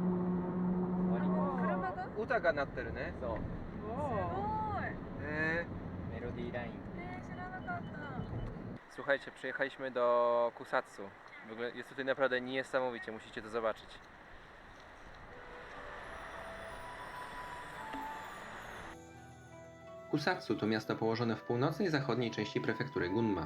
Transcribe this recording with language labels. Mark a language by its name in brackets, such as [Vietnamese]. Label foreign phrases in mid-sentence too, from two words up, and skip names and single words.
[Japanese] 車が歌が鳴ってるね。そう。すごい。メロディーライン。知らなかった。 [Polish] Słuchajcie, przyjechaliśmy do Kusatsu. W ogóle jest tutaj naprawdę niesamowicie, musicie to zobaczyć. Kusatsu to miasto położone w północnej zachodniej części prefektury Gunma.